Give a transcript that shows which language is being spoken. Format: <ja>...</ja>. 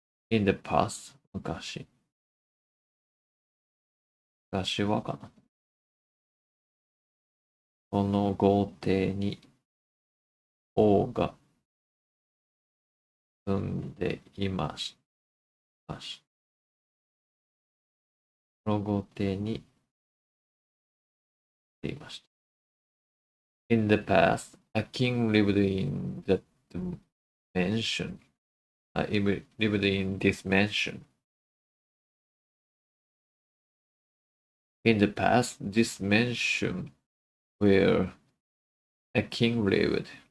<en>In the past,</en> <ja>昔はかな。この豪邸に王が住んでいました。この豪邸に住んでいました。</ja> <en>In the past, A king lived in that mansion. Lived in this mansion. In the past, this mansion where a king lived.</en>